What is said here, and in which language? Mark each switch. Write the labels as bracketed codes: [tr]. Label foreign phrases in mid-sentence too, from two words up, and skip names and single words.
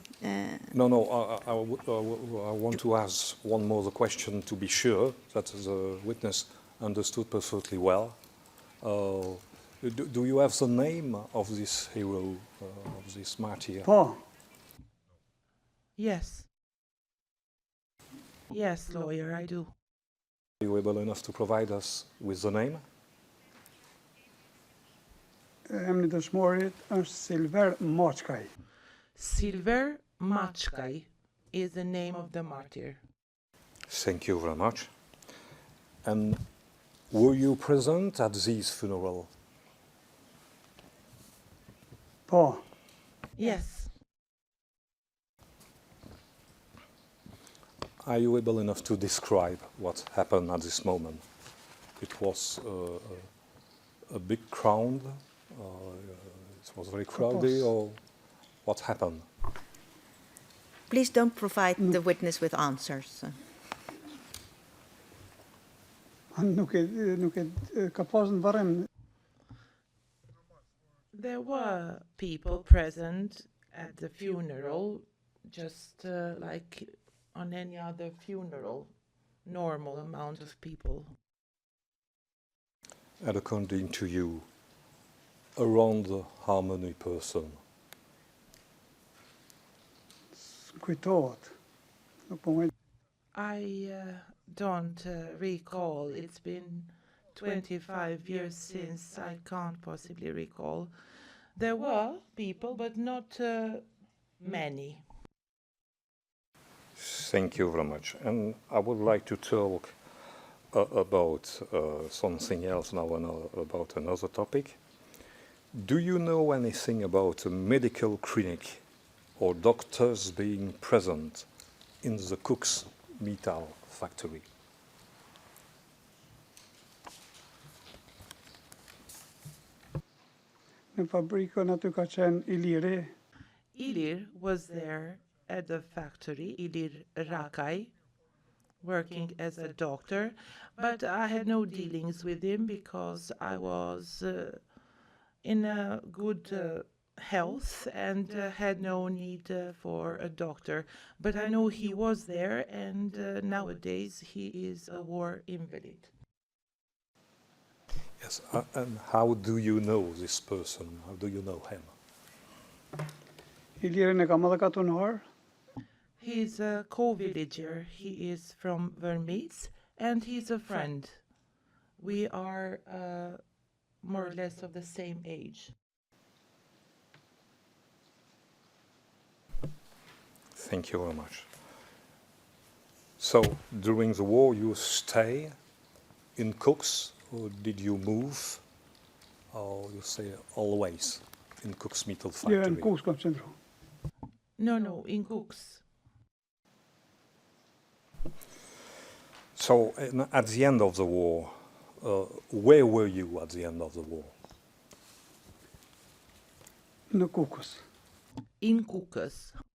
[en] No, I want to ask one more the question to be sure that the witness understood perfectly well. Do you have the name of this hero, of this martyr? [sq] Po, [en] Yes. Yes, lawyer, I do. Are you able enough to provide us with the name? [sq] emri dëshmorit është Silver Moçkaj. [en] Silver Machkai is the name of the martyr. Thank you very much. And were you present at this funeral? [sq] Po, [en] Yes. Are you able enough to describe what happened at this moment? It was a big crowd, it was very crowded, or what happened? Please don't provide the witness with answers. [sq] nuk e ka pas në varrim. [en] There were people present at the funeral, just like on any other funeral, normal amount of people. And according to you, around how many person? [sq] Kujtohet. Nuk po më [en] I don't recall. It's been 25 years since. I can't possibly recall. There were people, but not many. Thank you very much. And I would like to talk about something else now, about another topic. Do you know anything about a medical clinic or doctors being present in the Cook's metal factory? [sq] në fabrikën aty ka qenë Iliri. [en] Ilir was there at the factory, Ilir Rakai, working as a doctor, but I had no dealings with him because I was in a good health and had no need for a doctor. But I know he was there, and nowadays he is a war invalid. Yes. And how do you know this person? How do you know him? [sq] Ilirin e kam edhe katunar. [en] He's a co-villager. He is from Vermeets, and he's a friend. We are more or less of the same age. Thank you very much. So, during the war, you stay in Cook's, or did you move? Or you stay always in Cook's metal [sq] Jo, [en] factory? [sq] në Kus kam qëndru. [en] No, in Cooks. So, at the end of the war, where were you at the end of the war? [sq] Në Kukës. [en] In Kukas.